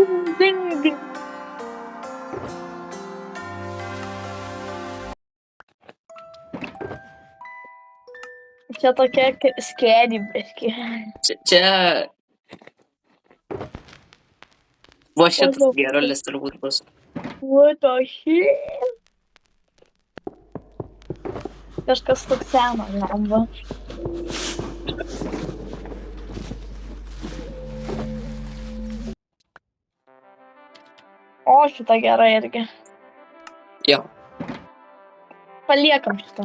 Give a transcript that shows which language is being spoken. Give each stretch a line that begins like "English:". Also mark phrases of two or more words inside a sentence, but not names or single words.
Lithuanian: Čia tokia skėdį biškiai. Čia... Va šitas gerulis turbūt bus.
English: What the shit?
Lithuanian: Kažkas toks seno, lamba. O, šitą gerą irgi. Jo. Paliekam šitą.